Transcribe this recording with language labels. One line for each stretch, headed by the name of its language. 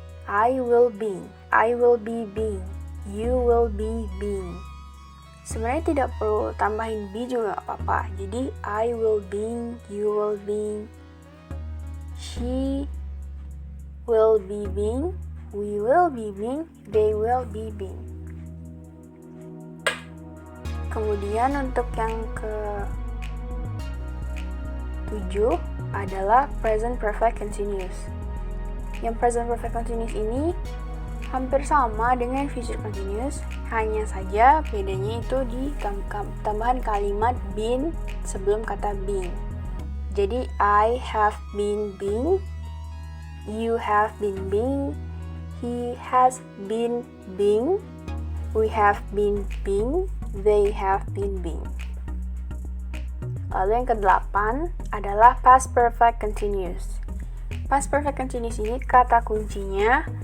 English: I will be being, you will be being.
Indonesian: Sebenarnya tidak perlu tambahin be juga gak apa-apa. Jadi
English: I will being, you will being, she will be being, we will be being, they will be being.
Indonesian: Kemudian untuk yang ke-7 adalah present perfect continuous. Yang present perfect continuous ini hampir sama dengan future continuous, hanya saja bedanya itu di tambahan kalimat been sebelum kata being.
English: Jadi I have been being, you have been being, he has been being, we have been being, they have been being. Lalu yang ke-8 adalah past perfect continuous. Past perfect continuous ini kata kuncinya